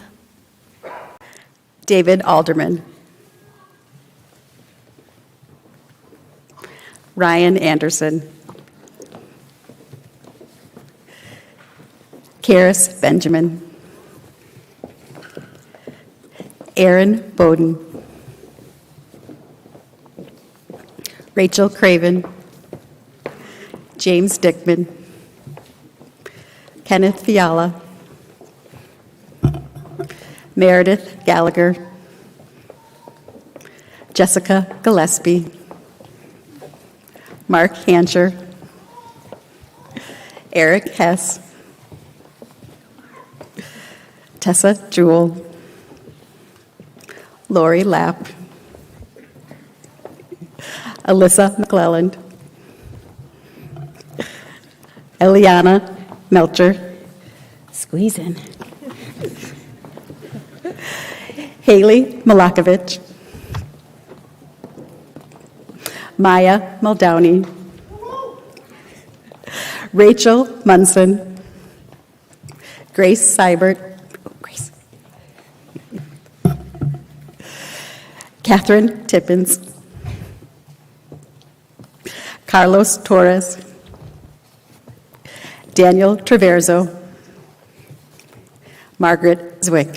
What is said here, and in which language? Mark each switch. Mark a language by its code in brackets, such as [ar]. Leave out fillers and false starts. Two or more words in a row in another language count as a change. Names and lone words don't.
[en] David Alderman. Ryan Anderson. Karis Benjamin. Aaron Bowden. Rachel Craven. James Dickman. Kenneth Fiala. Meredith Gallagher. Jessica Gillespie. Mark Hancher. Eric Hess. Tessa Jewell, Lori Lapp, Alyssa McClelland, Eliana Melcher, squeeze in, Haley Malakovich, Maya Muldowney, Rachel Munson, Grace Seibert, Catherine Tippins, Carlos Torres, Daniel Traverso, Margaret Zwick.